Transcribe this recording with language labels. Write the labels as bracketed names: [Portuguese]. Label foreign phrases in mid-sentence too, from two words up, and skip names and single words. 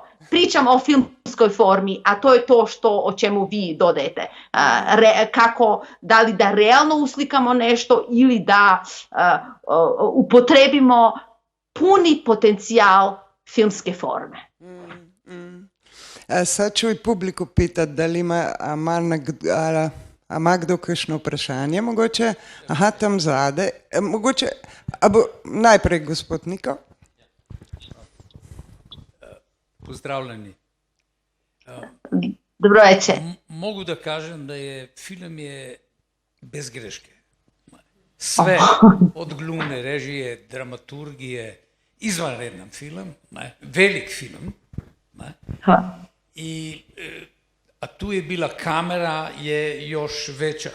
[Serbian] Pričam o filmskoj formi, a to je to o čemu vi dodajete. Kako, da li da realno uslikamo nešto ili da upotrebimo puni potencijal filmske forme. Sad ću i publiku pitati da li ima [Slovenian] kdo kakšno vprašanje, mogoče, tam zade, mogoče, najprej gospod Niko. Pozdravljeni. Dobro večer. [Serbian] Mogu da kažem da je film je bez greške. Sve od glume, režije, dramaturgije, izvanredan film, velik film. A tu je bila kamera je još veća.